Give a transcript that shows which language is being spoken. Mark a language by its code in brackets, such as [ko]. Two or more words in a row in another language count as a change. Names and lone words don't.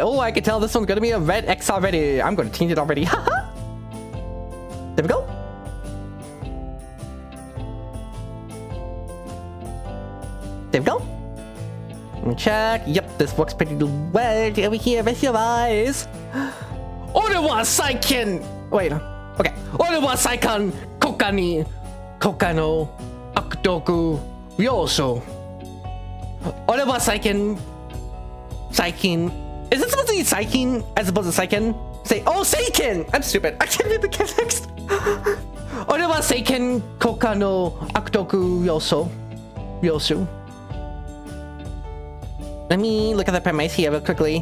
[en] Oh, I can tell this one's gonna be a red X already. I'm gonna change it already. There we go. There we go. Let me check. Yep, this works pretty well. Over here, rest your eyes. [ja] Orewa Saiken. [en] Wait. Okay. [ja] Orewa Saikan Kokani Kokano Akutoku Ryoso. Orewa Saiken. [en] Is it supposed to be Saikin as opposed to Saiken? Say, oh, Seiken! I'm stupid. I can't read the text. [ja] Orewa Seiken Kokano Akutoku Ryosu. [en] Let me look at the premise here real quickly.